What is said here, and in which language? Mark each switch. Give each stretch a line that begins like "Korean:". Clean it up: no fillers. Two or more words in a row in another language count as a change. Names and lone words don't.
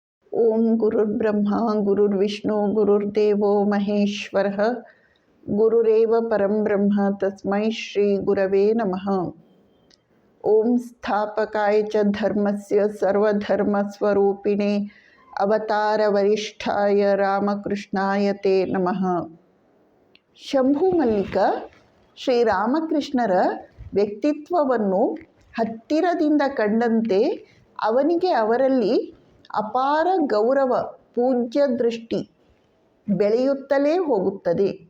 Sanskrit: ಓಂ ಗುರುರ್ಬ್ರಹ್ಮ ಗುರುರ್ವಿಷ್ಣು ಗುರುರ್ದೇವೋ ಮಹೇಶ್ವರಃ ಗುರುರೇವ ಪರಂ ಬ್ರಹ್ಮ ತಸ್ಮೈ ಶ್ರೀ ಗುರವೇ ನಮಃ. ಓಂ ಸ್ಥಾಪಕಾಯ ಚ ಧರ್ಮಸ್ಯ ಸರ್ವಧರ್ಮಸ್ವರೂಪಿಣೆ ಅವತಾರ ವರಿಷ್ಠಾಯ ರಾಮಕೃಷ್ಣಾಯ ತೇ ನಮಃ.
Kannada: ಶಂಭು ಮಲ್ಲಿಕ ಶ್ರೀರಾಮಕೃಷ್ಣರ ವ್ಯಕ್ತಿತ್ವವನ್ನು ಹತ್ತಿರದಿಂದ ಕಂಡಂತೆ ಅವನಿಗೆ ಅವರಲ್ಲಿ ಅಪಾರ ಗೌರವ, ಪೂಜ್ಯ ದೃಷ್ಟಿ ಬೆಳೆಯುತ್ತಲೇ ಹೋಗುತ್ತದೆ.